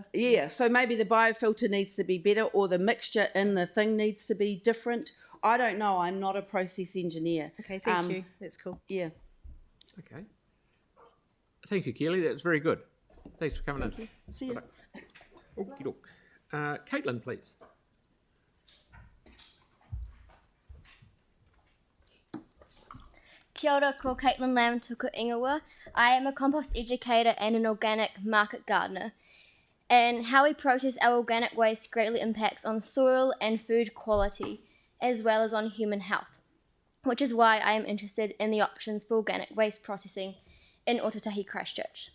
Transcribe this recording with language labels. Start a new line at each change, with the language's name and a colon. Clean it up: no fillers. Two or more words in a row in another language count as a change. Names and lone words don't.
English: Yeah, so maybe the biofilter needs to be better, or the mixture in the thing needs to be different. I don't know. I'm not a process engineer. Okay, thank you. That's cool. Yeah. Okay. Thank you, Keely. That's very good. Thanks for coming Thank in. you. See you. Okie doke. Caitlin, please.
Māori: Kia ora, ko Caitlin Lamb tuku ingoa.
English: I am a compost educator and an organic market gardener. And how we process our organic waste greatly impacts on soil and food quality, as well as on human health, which is why I am interested in the options for organic waste processing in Otatahi, Christchurch.